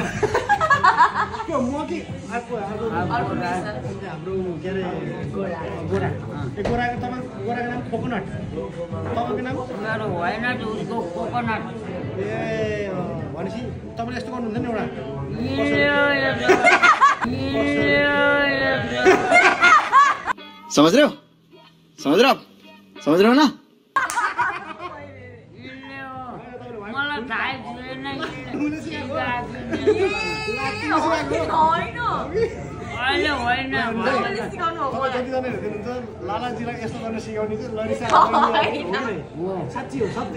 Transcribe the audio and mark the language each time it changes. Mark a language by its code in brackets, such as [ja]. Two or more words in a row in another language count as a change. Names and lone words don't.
[ne] हाम्रो के अरे गोराको नाम कोकोनट तपाईँको नाम मेरो वाइनट उसको कोकोनट ए भनेपछि तपाईँले यस्तो गर्नुहुँदैन एउटा [hi] समझ रहे हो ना [ne] मलाई थाहै छैन अहिले होइन लालाजीलाई यस्तो गर्न सिकाउने साँच्ची हो सत्य